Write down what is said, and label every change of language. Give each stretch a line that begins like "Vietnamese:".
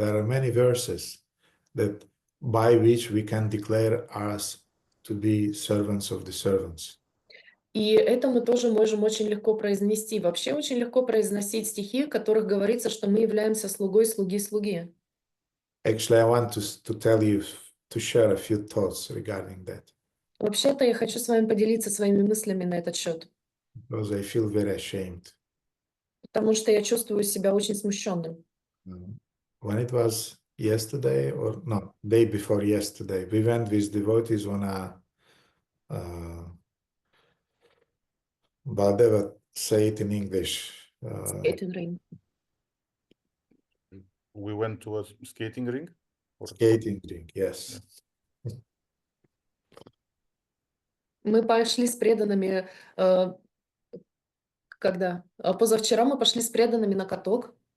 English: There are many verses that by which we can declare us to be servants of the servants.
Russian: И это мы тоже можем очень легко произнести. Вообще очень легко произносить стихи, в которых говорится, что мы являемся слугой слуги.
English: Actually, I want to tell you, to share a few thoughts regarding that,
Russian: Вообще-то я хочу с вами поделиться своими мыслями на этот счет,
English: because I feel very ashamed.
Russian: потому что я чувствую себя очень смущенным.
English: When it was yesterday, or no, day before yesterday, we went with devotees on a Baldeva, say it in English. Skating ring. We went to a skating ring? Or... Skating ring, yes.
Russian: Мы пошли с преданными, когда? Позавчера мы пошли с преданными на каток.